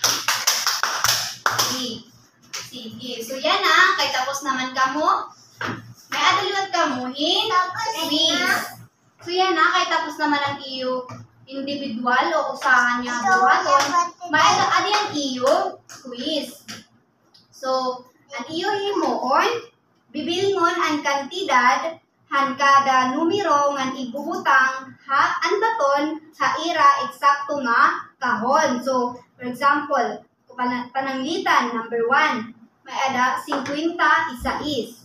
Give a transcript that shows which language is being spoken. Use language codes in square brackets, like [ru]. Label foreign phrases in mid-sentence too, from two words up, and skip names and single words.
[war] Sige. So yan na. Kay tapos naman kamo. May adaliwat kamuhin. Quiz. So yan na. Kay tapos naman ang iyo individual o usahan niya buhaton. May adi ang iyo quiz. So, ang iyo himuon, bibilngon ang kantidad han kada numero ngan ibubutang ha an baton sa ira eksakto nga kahon. So, [en] for example, [war] pananglitan number 1, may ada 50 isais.